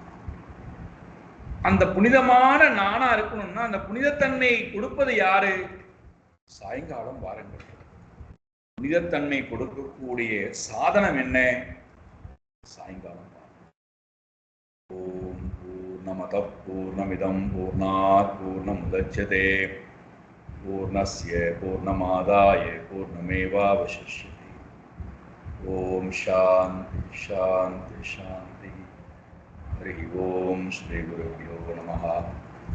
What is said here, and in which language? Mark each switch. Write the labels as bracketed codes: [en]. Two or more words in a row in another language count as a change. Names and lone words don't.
[ta] அந்த புனிதமான நானா இருக்கணும்னா அந்த புனிதத்தன்மை கொடுப்பது யாரு? சாயங்காலம் வாருங்கள். புனிதத்தன்மை கொடுக்கக்கூடிய சாதனம் என்ன? [sa] சாயங்காலம். ॐ पूर्णमदः पूर्णमिदं पूर्णात् पूर्णमुदच्यते पूर्णस्य पूर्णमादाय पूर्णमेवावशिष्यते. ॐ शान्ति शान्ति शान्ति. हरि ॐ श्री गुरुभ्यो नमः.